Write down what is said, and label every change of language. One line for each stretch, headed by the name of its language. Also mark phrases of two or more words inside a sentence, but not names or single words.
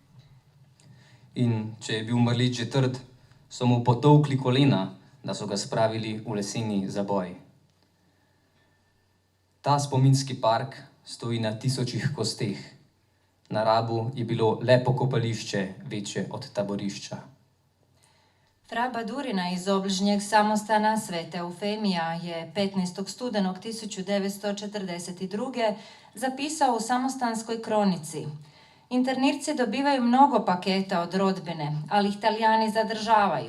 Slovenian: In če je bil mrlič že trd, so mu potolkli kolena, da so ga spravili v leseni zaboj. Ta spominski park stoji na tisočih kosteh. Na Rabu je bilo le pokopališče večje od taborišča.
Croatian: Fra Badurina iz obližnjeg samostana Svete Eufemija je 15. studenog 1942. zapisao u samostanskoj kronici: Internirci dobivaju mnogo paketa od rodbine, ali ih Talijani zadržavaju.